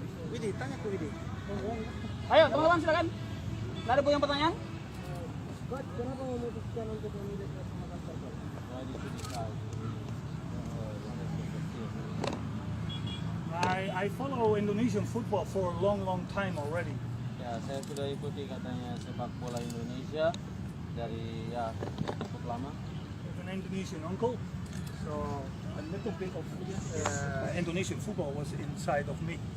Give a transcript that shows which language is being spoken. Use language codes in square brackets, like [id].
[id] Widi, tanya ke Widi. Ayo, teman-teman silakan. Ada yang pertanyaan? Kenapa memutuskan untuk memilih PSM Makassar? [en] I follow Indonesian football for a long time already. [id] Ya, saya sudah ikuti katanya sepak bola Indonesia dari ya cukup lama. [en] I have an Indonesian uncle, so a little bit of Indonesian football was inside of me.